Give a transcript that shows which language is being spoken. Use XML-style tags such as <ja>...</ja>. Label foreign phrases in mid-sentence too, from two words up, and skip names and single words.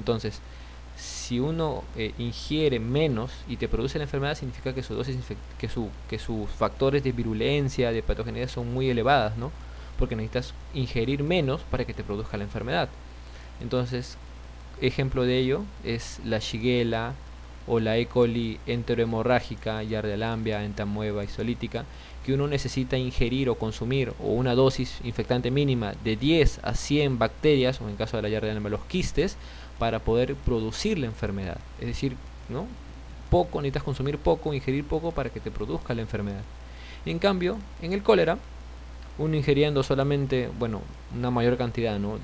<es>Entonces, si uno ingiere menos y te produce la enfermedad, significa que su dosis que sus factores de virulencia, de patogeneidad son muy elevadas, ¿no? Porque necesitas ingerir menos para que te produzca la enfermedad. Entonces, ejemplo de ello es la Shigella o la E. coli enterohemorrágica, Yardialambia, entamoeba isolítica, que uno necesita ingerir o consumir o una dosis infectante mínima de 10 a 100 bacterias, o en caso de la Yardialambia los quistes, para poder producir la enfermedad. Es decir, ¿no? Poco, necesitas consumir poco, ingerir poco para que te produzca la enfermedad. En cambio, en el cólera, uno ingiriendo solamente, una mayor cantidad, ¿no?</es>